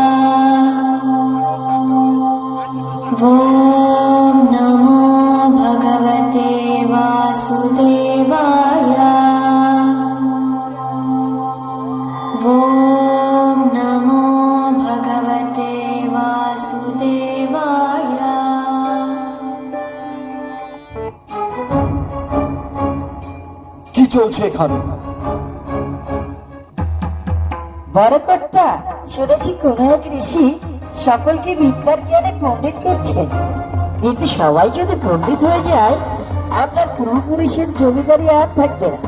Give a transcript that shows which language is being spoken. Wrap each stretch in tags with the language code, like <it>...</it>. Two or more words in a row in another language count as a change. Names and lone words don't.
<sa>ওম নমো ভগবতে বাসুদেবায়। ওম নমো ভগবতে বাসুদেবায়।</sa> <bn>কি চলছে এখানে? বড় কর্তা, শুনেছি কোন এক ঋষি সকলকে বিদ্যার জ্ঞানে পণ্ডিত করছেন, কিন্তু সবাই যদি পণ্ডিত হয়ে যায় আপনার পূর্বপুরুষের জমিদারি আর থাকবে না।</bn>